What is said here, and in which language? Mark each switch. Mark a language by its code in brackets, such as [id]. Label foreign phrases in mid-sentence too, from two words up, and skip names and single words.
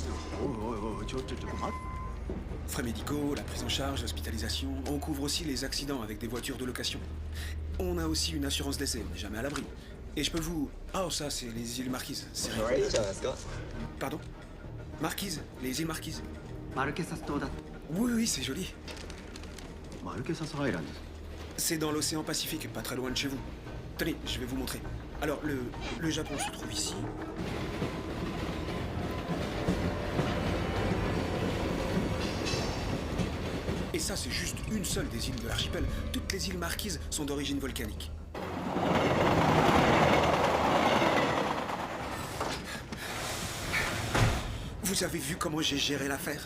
[fr] Les annulations de vol. Frais médicaux, la prise en charge, l'hospitalisation. On couvre aussi les accidents avec des voitures de location. On a aussi une assurance d'essai, on n'est jamais à l'abri. Et je peux vous... Oh, ça, c'est les îles Marquises. C'est rien. Pardon? Marquises, les îles Marquises. [ja] マルケサス島だ。 [fr] Oui, oui, c'est joli. [ja] マルケサスアイランド。 [fr] C'est dans l'océan Pacifique, pas très loin de chez vous. Tenez, je vais vous montrer. Alors, le Japon se trouve ici. Et ça, c'est juste une seule des îles de l'archipel. Toutes les îles Marquises sont d'origine volcanique. Vous avez vu comment j'ai géré l'affaire?